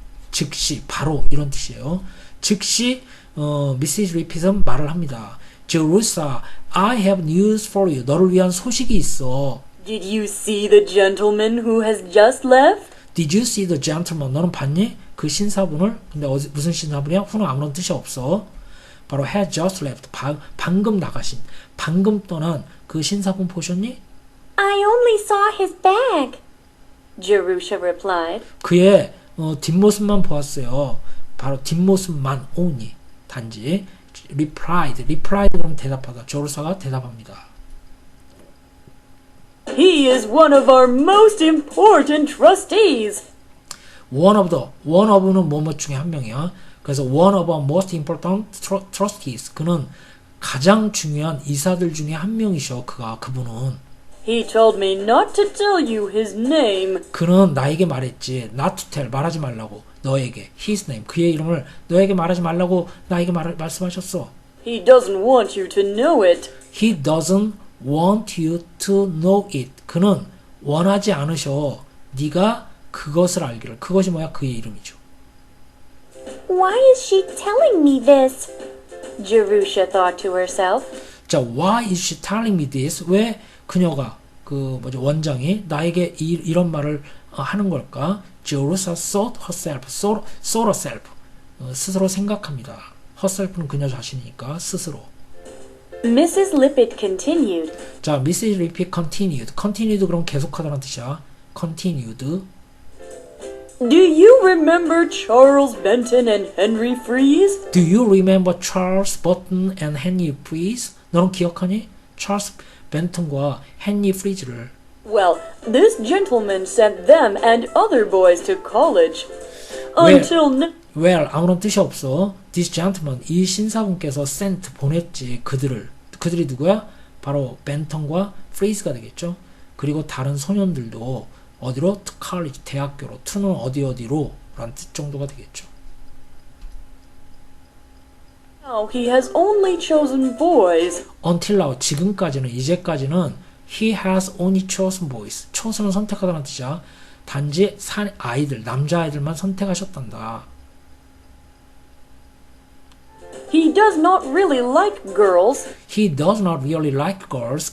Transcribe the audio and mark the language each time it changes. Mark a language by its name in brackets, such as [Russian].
[Korean] 즉시, 바로 이런 뜻이에요. 즉시 Mrs. Rippet은 말을 합니다. [English] Jerusha, I have news for you. [Korean] 너를 위한 소식이 있어. [English] Did you see the gentleman who has just left? Did you see the gentleman? [Korean] 너는 봤니? 그 신사분을? 근데 무슨 신사분이야? 후는 아무런 뜻이 없어. [English] 바로 had just left. [Korean] 방금 나가신, 방금 떠난 그 신사분 보셨니? [English] I only saw his bag. Jerusha replied. [Korean] 그의 뒷모습만 보았어요. 바로 뒷모습만 only. 단지 replied 그러면 대답하다. 조르사가 대답합니다. [English] He is one of our most important trustees. [Korean] one of는 뭐뭐 중에 한 명이야. [English] 그래서 one of our most important trustees. [Korean] 그는 가장 중요한 이사들 중에 한 명이셔. 그분은. [English] He told me not to tell you his name. [Korean] 그는 나에게 말했지. [English] not to tell. [Korean] 말하지 말라고. 너에게. [English] his name. [Korean] 그의 이름을 너에게 말하지 말라고 나에게 말씀하셨어. [English] He doesn't want you to know it. He doesn't want you to know it. [Korean] 그는 원하지 않으셔. 네가 그것을 알기를. 그것이 뭐야? 그의 이름이죠. [English] Why is she telling me this? Jerusha thought to herself. 자, why is she telling me this? [Korean] 왜 그녀가 원장이 나에게 이런 말을 하는 걸까? [English] Jerusa thought herself, thought herself. [Korean] 스스로 생각합니다. herself는 그녀 자신이니까 스스로. [English] Mrs. Lippett continued. 자, Mrs. Lippett continued. [Korean] continued 그럼 계속하다는 뜻이야. [English] continued. Do you remember Charles Benton and Henry Fries? Do you remember Charles Burton and Henry Fries? [Korean] 너는 기억하니? 찰스 벤턴과 헨리 프리즈를. [English] Well, this gentleman sent them and other boys to college. Until now. [Korean] Well, 아무런 뜻이 없어. [English] This gentleman, [Korean] 이 신사분께서 sent, 보냈지. 그들이 누구야? 바로 벤턴과 프리즈가 되겠죠. 그리고 다른 소년들도 어디로? [English] To college, 대학교로. [Korean] to는 어디로? 라는 뜻 정도가 되겠죠. [English] Now he has only chosen boys. Until now, [Korean] 지금까지는, 이제까지는 [English] he has only chosen boys. [Korean] chosen은 선택하다는 뜻이야. 단지 아이들, 남자아이들만 선택하셨단다. [English] He does not really like girls. He does not really like girls.